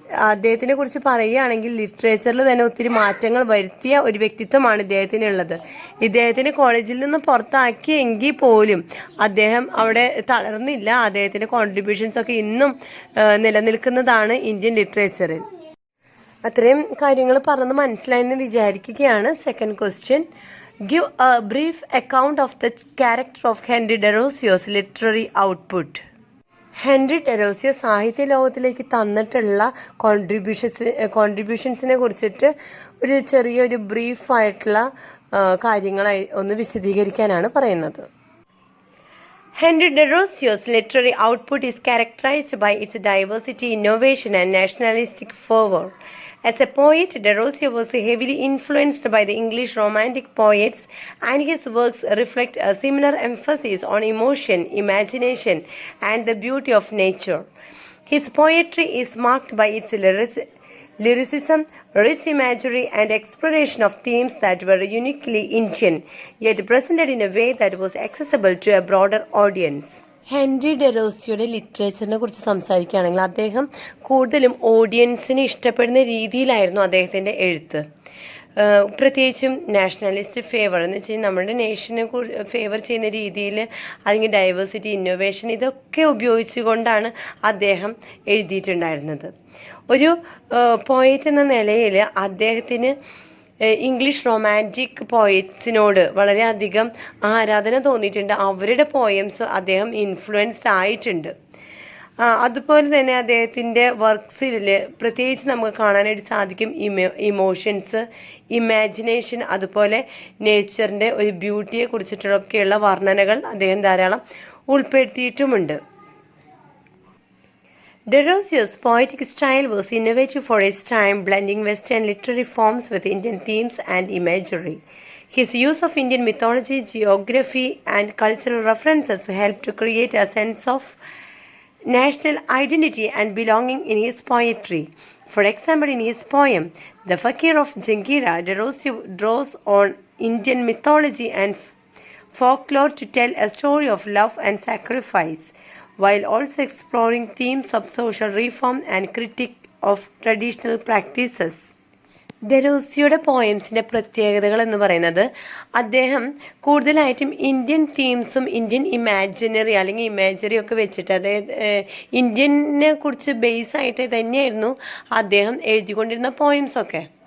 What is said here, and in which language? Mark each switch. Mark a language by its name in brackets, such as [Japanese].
[Malayalam] അദ്ദേഹത്തിനെ കുറിച്ച് പറയുകയാണെങ്കിൽ ലിറ്ററേച്ചറിൽ തന്നെ ഒത്തിരി മാറ്റങ്ങൾ വരുത്തിയ ഒരു വ്യക്തിത്വമാണ് ഇദ്ദേഹത്തിനുള്ളത്. ഇദ്ദേഹത്തിന് കോളേജിൽ നിന്ന് പുറത്താക്കിയെങ്കിൽ പോലും അദ്ദേഹം അവിടെ തളർന്നില്ല. അദ്ദേഹത്തിൻ്റെ കോൺട്രിബ്യൂഷൻസൊക്കെ ഇന്നും നിലനിൽക്കുന്നതാണ് ഇന്ത്യൻ ലിറ്ററേച്ചറിൽ. അത്രയും കാര്യങ്ങൾ പറഞ്ഞ് മനസ്സിലായെന്ന് വിചാരിക്കുകയാണ്. [English] Second question, give a brief account of the character of Henry Derosio's literary output. [Malayalam] Henry Derozio സാഹിത്യ ലോകത്തിലേക്ക് തന്നിട്ടുള്ള കോൺട്രിബ്യൂഷൻസിനെ കുറിച്ചിട്ട് ഒരു ചെറിയൊരു ബ്രീഫായിട്ടുള്ള കാര്യങ്ങളായി ഒന്ന് വിശദീകരിക്കാനാണ് പറയുന്നത്. [English] Henry Derosio's literary output is characterized by its diversity, innovation, and nationalistic fervor. As a poet, Derosio was heavily influenced by the English Romantic poets, and his works reflect a similar emphasis on emotion, imagination, and the beauty of nature. His poetry is marked by its lyricism, rich imagery, and exploration of themes that were uniquely Indian, yet presented in a way that was accessible to a broader audience. [Malayalam] Henry ഡെറോസിയോയുടെ ലിറ്ററേച്ചറിനെ കുറിച്ച് സംസാരിക്കുകയാണെങ്കിൽ അദ്ദേഹം കൂടുതലും ഓഡിയൻസിന് ഇഷ്ടപ്പെടുന്ന രീതിയിലായിരുന്നു അദ്ദേഹത്തിൻ്റെ എഴുത്ത്. പ്രത്യേകിച്ചും നാഷണലിസ്റ്റ് ഫേവർ എന്ന് വെച്ചാൽ നമ്മുടെ നേഷനെ ഫേവർ ചെയ്യുന്ന രീതിയിൽ, അല്ലെങ്കിൽ ഡൈവേഴ്സിറ്റി, ഇന്നോവേഷൻ, ഇതൊക്കെ ഉപയോഗിച്ചുകൊണ്ടാണ് അദ്ദേഹം എഴുതിയിട്ടുണ്ടായിരുന്നത്. ഒരു പോയറ്റ് എന്ന നിലയിൽ അദ്ദേഹത്തിന് ഇംഗ്ലീഷ് റൊമാൻറ്റിക് പോയറ്റ്സിനോട് വളരെയധികം ആരാധന തോന്നിയിട്ടുണ്ട്. അവരുടെ പോയംസ് അദ്ദേഹം ഇൻഫ്ലുവൻസ്ഡ് ആയിട്ടുണ്ട്. അതുപോലെ തന്നെ അദ്ദേഹത്തിൻ്റെ വർക്ക്സിൽ പ്രത്യേകിച്ച് നമുക്ക് കാണാനായിട്ട് സാധിക്കും ഇമോഷൻസ്, ഇമാജിനേഷൻ, അതുപോലെ നേച്ചറിൻ്റെ ഒരു ബ്യൂട്ടിയെ കുറിച്ചിട്ടൊക്കെയുള്ള വർണ്ണനകൾ അദ്ദേഹം ധാരാളം ഉൾപ്പെടുത്തിയിട്ടുമുണ്ട്. [English] Derosio's poetic style was innovative for its time, blending Western literary forms with Indian themes and imagery. His use of Indian mythology, geography, and cultural references helped to create a sense of national identity and belonging in his poetry. For example, in his poem, The Fakir of Jangira, Derosio draws on Indian mythology and folklore to tell a story of love and sacrifice, while also exploring themes of social reform and critique of traditional practices. [Malayalam] ഡെറോസിയോയുടെ പോയംസിൻ്റെ പ്രത്യേകതകൾ എന്ന് പറയുന്നത് അദ്ദേഹം കൂടുതലായിട്ടും Indian തീംസും Indian imaginary അല്ലെങ്കിൽ imagery ഒക്കെ വെച്ചിട്ട്, അതായത് ഇന്ത്യനെ കുറിച്ച് ബേസ് ആയിട്ട് തന്നെയായിരുന്നു അദ്ദേഹം എഴുതിക്കൊണ്ടിരുന്ന പോയംസൊക്കെ.